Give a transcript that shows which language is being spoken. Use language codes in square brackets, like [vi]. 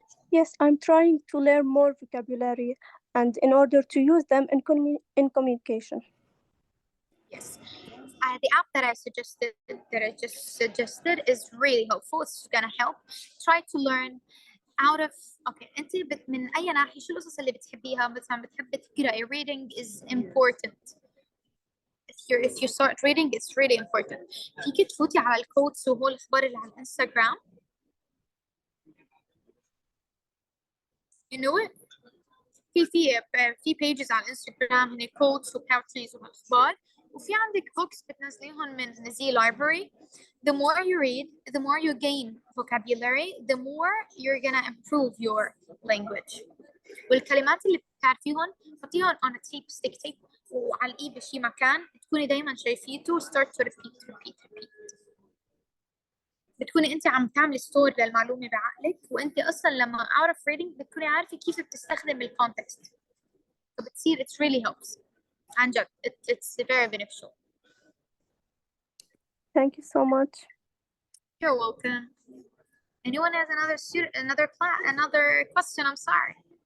[en] Yes, I'm trying to learn more vocabulary and in order to use them in communication. Yes. The app that I just suggested is really helpful. It's gonna help. Try to learn out of [ar] انت من اي ناحيه شو القصص اللي بتحبيها مثلا بتحبي تقراي. [en] reading is important. if you start reading it's really important. [ar] فيكي تفوتي على الكوتس وهو الاخبار اللي على الانستغرام. [en] you know it. [ar] في pages على الانستغرام هنا كوتس وباوتريز واخبار، وفي عندك books بتنزليهم من زي library. [en] The more you read, the more you gain vocabulary, the more you're gonna improve your language. [ar] والكلمات اللي بتعرفيهم حطيهم [en] on a tape, stick tape [ar] وعلقيه بشي مكان تكوني دايما شايفيته. [en] start to repeat. [ar] بتكوني انت عم تعملي ستور للمعلومه بعقلك، وانت اصلا لما اعرف reading بتكوني عارفه كيف بتستخدم الكونتكست، فبتصير [en] it really helps. [ar] عن جد [en] it's very beneficial. Thank you so much. You're welcome. Anyone has another question? I'm sorry.